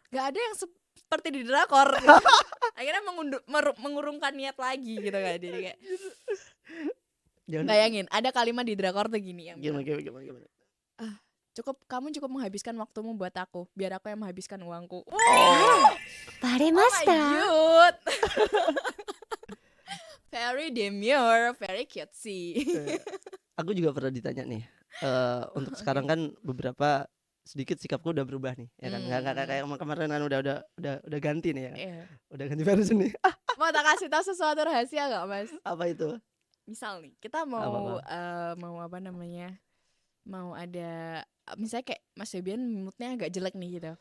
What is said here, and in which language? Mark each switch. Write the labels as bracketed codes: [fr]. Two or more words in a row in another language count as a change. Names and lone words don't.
[id] gak ada yang seperti di drakor gitu. Akhirnya mengurungkan niat lagi gitu kan. Jadi kayak Jangan bayangin ada kalimat di drakor tuh gini yang gimana bilang, gimana gimana. kamu cukup menghabiskan waktumu buat aku, biar aku yang menghabiskan uangku. Oh, [en] Oh my [ja] バレました。 [en] god. Very demure, very cutesy. [id] aku juga pernah ditanya nih. Untuk sekarang kan beberapa sedikit sikapku udah berubah nih, ya kan? Nggak kayak kemarin kan udah ganti nih ya. Iya. Udah ganti versi nih. Mau tak kasih tahu sesuatu rahasia gak mas? Apa itu? Misal nih kita mau apa namanya, mau ada misalnya kayak Mas Febian moodnya agak jelek nih gitu,